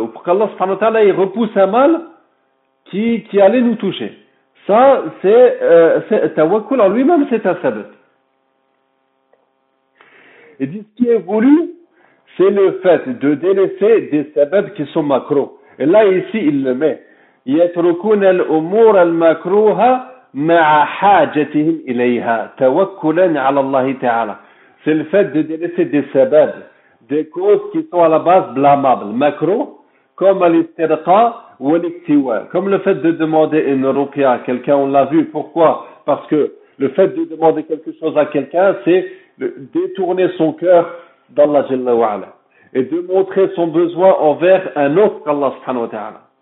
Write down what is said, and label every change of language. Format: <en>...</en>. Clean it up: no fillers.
<fr>Ou pour qu'Allah subhanahu wa ta'ala, il repousse un mal qui allait nous toucher. Ça, c'est tawakkul en lui-même, c'est un sabbat. Ils disent ce qui est voulu, c'est le fait de délaisser des sabbats qui sont macro. Et là, ici, il le met.</fr> <ar>يتركون الأمور المكروهة مع حاجتهم إليها توكلا على الله تعالى.</ar> <fr>C'est le fait de délaisser des sababs, des causes qui sont à la base blâmables, macro, comme l'istirqa ou l'iktiwa. Comme le fait de demander une ruqya à quelqu'un, on l'a vu. Pourquoi? Parce que le fait de demander quelque chose à quelqu'un, c'est détourner son cœur d'Allah Jalla wa Ala et de montrer son besoin envers un autre qu'Allah subhanahu wa ta'ala.</fr>